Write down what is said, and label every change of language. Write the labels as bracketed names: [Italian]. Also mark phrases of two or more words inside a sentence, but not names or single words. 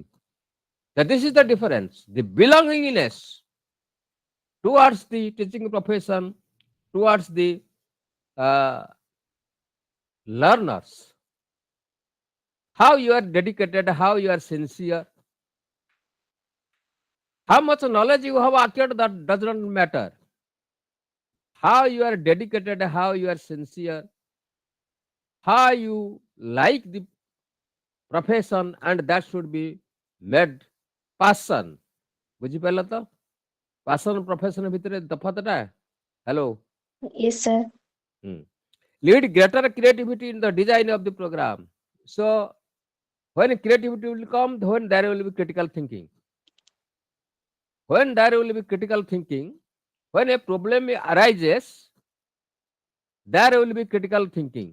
[English] That this is the difference. The belongingness towards the teaching profession, towards the uh, learners, how you are dedicated, how you are sincere, how much knowledge you have acquired, that does not matter. How you are dedicated, how you are sincere, how you like the profession, and that should be made passion. [Odia] ବୁଝିପାରିଲ ତ? [English] passion profession [Odia] ଭିତରେ ତଫାତଟା? [English] Hello. Yes, sir. Lead greater creativity in the design of the program. So when creativity will come, when there will be critical thinking. When there will be critical thinking, when a problem arises, there will be critical thinking.